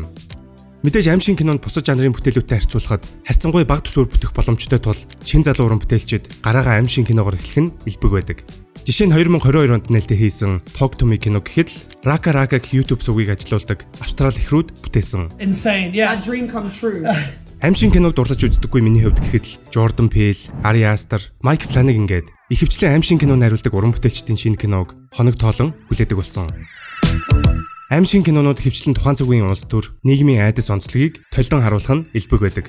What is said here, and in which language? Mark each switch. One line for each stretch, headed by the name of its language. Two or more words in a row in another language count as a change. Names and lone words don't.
Mongolian: Мэдээж аимшигын кинонд бусад жанрын бүтээлүүдтэй харьцуулахад харьцангуй бага төсвөр бүтэх боломжтой тул шинэ залуу уран бүтээлчид гараагаа аимшигын киногоор эхлэх нь элбэг байдаг. Жишээ нь 2022 онд нээлттэй хийсэн Talk to Me кино гэхэд Raka Raka гэх YouTube сувгийг ажилуулдаг австрали эхрүүд бүтээсэн.
English: Insane, yeah. A dream come true.
Mongolian: Аимшигын киног дурлаж үздэггүй миний хувьд гэхэд л Jordan Peele, Ari Aster, Mike Flanagan гээд ихэвчлэн аимшигын кино найруулдаг уран бүтээлчдийн шинэ киног хоног тоолон хүлээдэг болсон. Аимшигын кинонууд ихэвчлэн тухайн цагийн улс төр, нийгмийн айдас онцлогийг толдон харуулах нь элбэг байдаг.